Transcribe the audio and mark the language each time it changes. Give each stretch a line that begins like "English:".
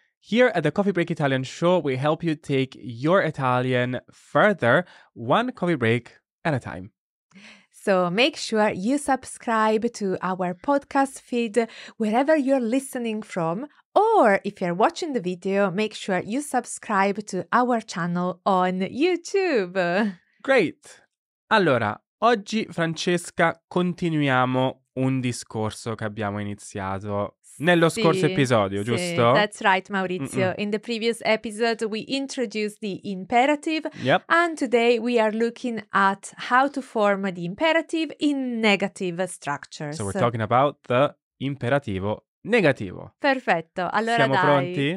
English: Here at the Coffee Break Italian show, we help you take your Italian further, one coffee break at a time. So make sure you subscribe to our podcast feed wherever you're listening from, or if you're watching the video, make sure you subscribe to our channel on YouTube. Great!
Italian: Allora, oggi, Francesca, continuiamo un discorso che abbiamo iniziato nello scorso episodio, giusto?
English: That's right, Maurizio. In the previous episode, we introduced the imperative. Yep. And today we are looking at how to form the imperative in negative structures. So we're talking about the imperativo negativo.
Italian: Perfetto. Allora Siamo dai,